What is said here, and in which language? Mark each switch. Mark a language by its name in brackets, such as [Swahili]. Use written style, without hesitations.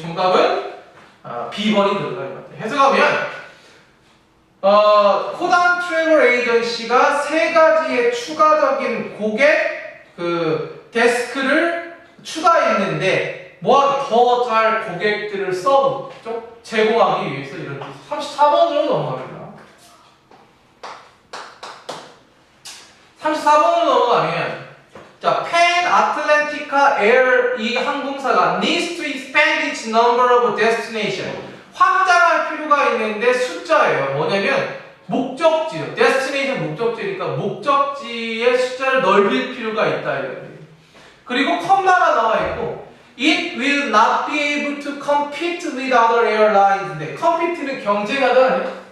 [Korean] 정답은 B번이 들어가는 것 같아요. 해석하면 코단 트래블 에이전시가 3가지의 추가적인 고객 데스크를 추가했는데 더 잘 고객들을 서브 제공하기 위해서 이런 뜻. 34번으로 넘어갑니다. [English] 34번으로 넘어가면 자, Pan Atlantica Air [Korean] 이 항공사가 [English] needs to expand its number of destination [Korean] 확장할 필요가 있는데 숫자예요. 뭐냐면 목적지요. destination 목적지니까 목적지의 숫자를 넓힐 필요가 있다 이거예요. [English] 그리고 컴마가 나와 있고 It will not be able to compete with other airlines인데 [Korean] compete는 경쟁하다.